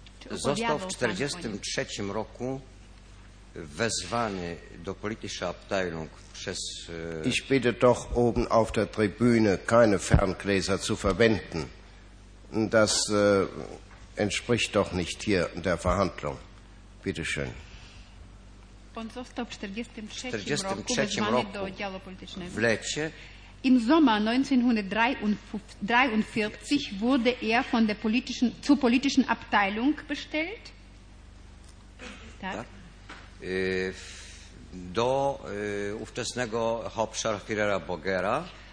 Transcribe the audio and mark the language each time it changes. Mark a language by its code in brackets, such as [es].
[pl] Został w 1943 roku wezwany do [de] politischer Abteilung [pl] przez... [de] Ich bitte doch oben auf der Tribüne keine Ferngläser zu verwenden. Das entspricht doch nicht hier der Verhandlung. Bitte schön. [pl] Он został w 1943 roku wezwany do działu politycznego. W lecie. [de] Im Sommer 1943 wurde er von der politischen, zur politischen Abteilung bestellt. [pl] Tak. Do ówczesnego Hauptscharführera Bogera.